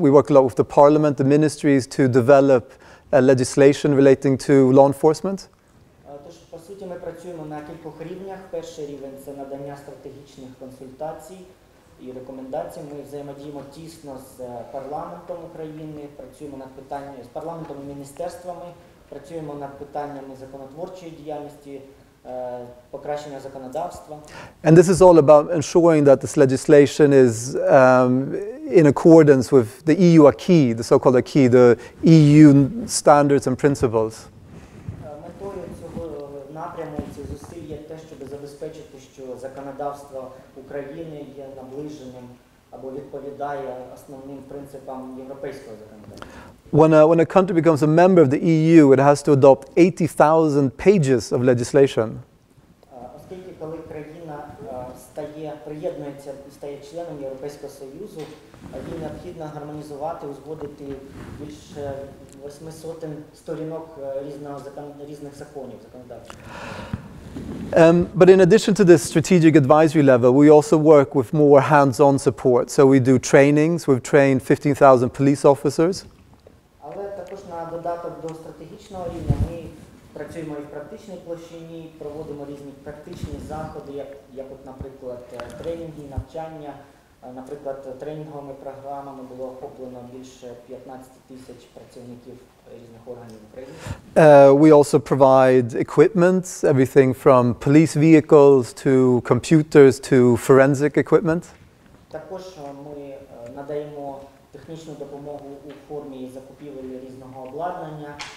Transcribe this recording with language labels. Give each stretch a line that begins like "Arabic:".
English: We work a lot with the parliament, the ministries to develop legislation relating to law enforcement.
Ukrainian: Тож, по суті, ми працюємо на кількох рівнях. Перший рівень – це надання стратегічних консультацій і рекомендацій. Ми взаємодіємо тісно з парламентом України, працюємо над питаннями з парламентом і міністерствами, працюємо над питаннями законотворчої діяльності, покращення законодавства.
English: And this is all about ensuring that this legislation is in accordance with the EU acquis, the so-called acquis, the EU standards and principles.
Ukrainian: Метою цього напряму, цих зусиль є те, щоб забезпечити, що законодавство України є наближеним або відповідає основним принципам європейського законодавства.
English: When a country becomes a member of the EU, it has to adopt 80,000 pages of legislation.
Ukrainian: Оскільки коли країна приєднується і стає членом Європейського Союзу, їй необхідно гармонізувати, узгодити більше 800 сторінок різних законів, законодавчих.
English: But in addition to this strategic advisory level, we also work with more hands-on support. So we do trainings. We've trained 15,000 police officers.
Ukrainian: на додаток до стратегічного рівня ми працюємо і в практичній площині, проводимо різні практичні заходи, як от, наприклад, тренінги, навчання. Наприклад, тренінговими програмами було охоплено більше 15 тисяч працівників різних органів України.
English: We also provide equipment, everything from police vehicles to computers to forensic equipment.
Ukrainian: Також ми надаємо технічну допомогу у формі закупівель різного обладнання.